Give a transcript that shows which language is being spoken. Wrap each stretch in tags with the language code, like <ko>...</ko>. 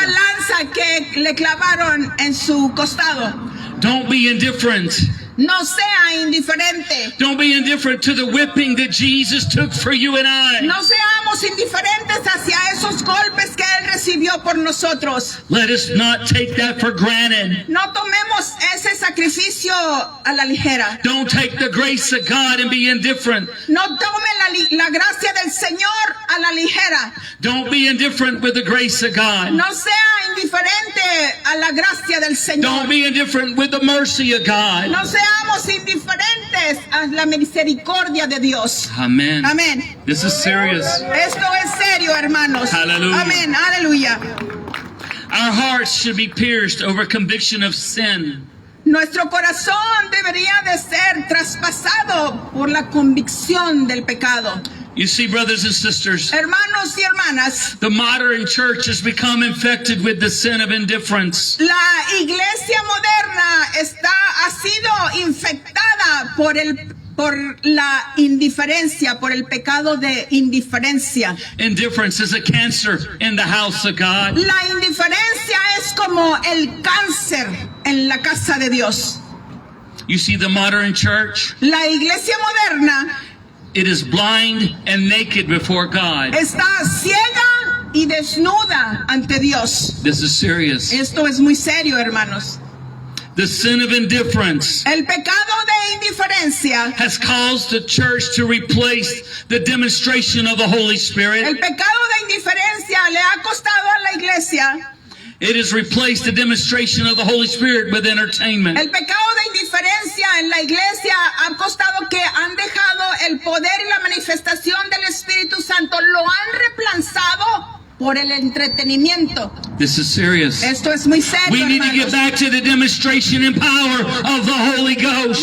<es>lanza que le clavaron en su costado.</es> <en>Don't be indifferent.</en> <es>No sea indiferente.</es> <en>Don't be indifferent to the whipping that Jesus took for you and I.</en> <es>No seamos indiferentes hacia esos golpes que Él recibió por nosotros.</es> <en>Let us not take that for granted.</en> <es>No tomemos ese sacrificio a la ligera.</es> <en>Don't take the grace of God and be indifferent.</en> <es>No tome la gracia del Señor a la ligera.</es> <en>Don't be indifferent with the grace of God.</en> <es>No sea indiferente a la gracia del Señor.</es> <en>Don't be indifferent with the mercy of God.</en> <es>No seamos indiferentes a la misericordia de Dios.</es> <en>Amen.</en> <es>Amén.</es> <en>This is serious.</en> <es>Esto es serio, hermanos.</es> <en>Hallelujah.</en> <es>Amén. Aleluya.</es> <en>Our hearts should be pierced over conviction of sin.</en> <es>Nuestro corazón debería de ser traspasado por la convicción del pecado.</es> <en>You see, brothers and sisters,</en> <es>Hermanos y hermanas,</es> <en>the modern church has become infected with the sin of indifference.</en> <es>la iglesia moderna ha sido infectada por la indiferencia, por el pecado de indiferencia.</es> <en>Indifference is a cancer in the house of God.</en> <es>La indiferencia es como el cáncer en la casa de Dios.</es> <en>You see, the modern church,</en> <es>La iglesia moderna</es> <en>it is blind and naked before God.</en> <es>está ciega y desnuda ante Dios.</es> <en>This is serious.</en> <es>Esto es muy serio, hermanos.</es> <en>The sin of indifference</en> <es>El pecado de indiferencia,</es> <en>has caused the church to replace the demonstration of the Holy</en> <es>el</es> <en>Spirit.</en> <es>pecado de indiferencia le ha costado a la iglesia.</es> <en>It has replaced the demonstration of the Holy Spirit with entertainment.</en> <es>El pecado de indiferencia en la iglesia ha costado que han dejado el poder y la manifestación del Espíritu Santo, lo han reemplazado por el entretenimiento.</es> <en>This is serious.</en> <es>Esto es muy serio,</es> <en>We need to get</en> <es>hermanos.</es> <en>back to the demonstration and power of the Holy Ghost.</en>